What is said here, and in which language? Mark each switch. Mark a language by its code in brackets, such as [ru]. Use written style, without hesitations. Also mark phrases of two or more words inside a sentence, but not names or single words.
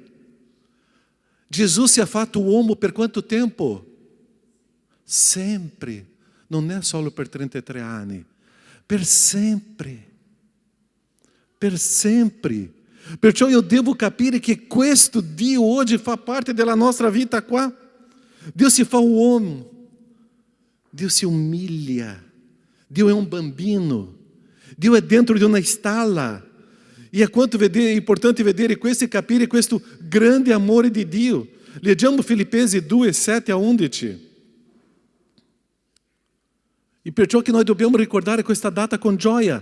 [it] Gesù si è fatto uomo per quanto tempo? Sempre. Non è solo per 33 anni. Per sempre. Per sempre. Perciò io devo capire che questo Dio oggi fa parte della nostra vita qua. [pt] Deus se fa um homem, Deus se humilha, [it] Dio è un bambino, Dio è dentro di una stalla. E è quanto è importante vedere questo e capire questo grande amore di Dio. Leggiamo Filippesi 2, 7 a 11. E perciò che noi dobbiamo ricordare questa data con gioia.